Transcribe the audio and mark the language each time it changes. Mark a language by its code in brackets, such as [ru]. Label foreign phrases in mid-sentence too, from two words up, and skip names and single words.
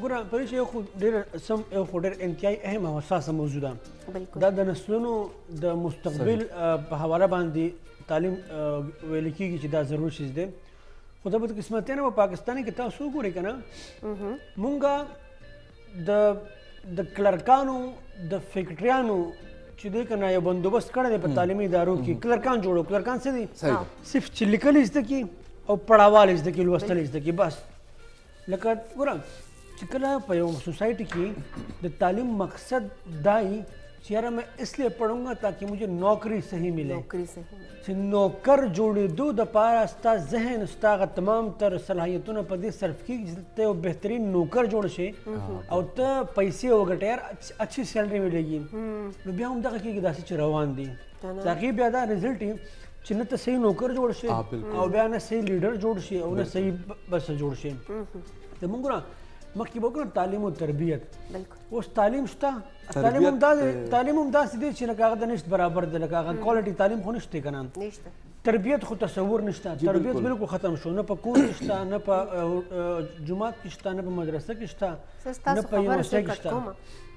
[ps] ګوره پریش یو خو ډېر انتهایي اهم او حساسه موضوع ده دا د نسلونو د مستقبل په حواله باندې تعلیم ویل کېږي چې دا ضروري شیز دی خو دا بدقسمتۍ نه په پاکستان کې تاسو وګورئ که نه مونږ د کلرکانو د فیکټریانو چې دی که نه یو بندوبست کړی دی په تعلیمي ادارو کې کلرکان جوړو کلرکان څه دي صرف چې لیکل زده کړي او پړاوال زده کړي لوستل زده کړي بس لکه ګوره چې کله په یو سوسایټي کې د تعلیم مقصد دای چې یاره [ur] میں اس لیے پڑھوں گا تاکہ مجھے نوکری صحیح [ps] ملے چې نوکر جوړېدو دپاره ستا ذهن ستا هغه تمام تر صلاحیتونه په دې صرف کېږي چې ته یو بهترین نوکر جوړ شي او ته پیسې وګټې یار اچھی سیلري ملېږي نو بیا هم دغه کېږي داسې چې روان دي د هغې بیا دا رزلټ وي چې نه ته صحیح نوکر جوړ شي او بیا نه صحیح لیډر جوړ شي او نه صحیح بس جوړ شي زمونږ ګوره مخکې به وکړو تعلیم او تربیت اوس تعلیم شته تعلیم هم داسې دی چې لکه هغه د نشت برابر دی لکه هغه کوالټي تعلیم خو نشته که نه تربیت خو تصور نشته تربیت بالکل ختم شو نه په کور کې شته نه په جومات کې شته نه په مدرسه کې شته نه په یونیورسټۍ کې شته